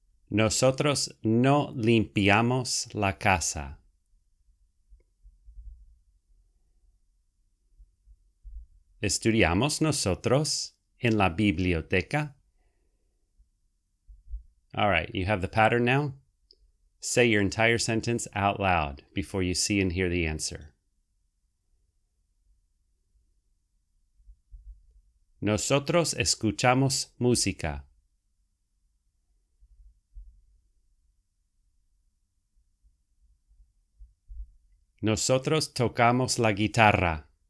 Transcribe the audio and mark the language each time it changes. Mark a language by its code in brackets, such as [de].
[es] Nosotros no limpiamos la casa. ¿Estudiamos nosotros en la biblioteca? [en] All right, you have the pattern now? Say your entire sentence out loud before you see and hear the answer. [es] Nosotros escuchamos música. Nosotros tocamos la guitarra.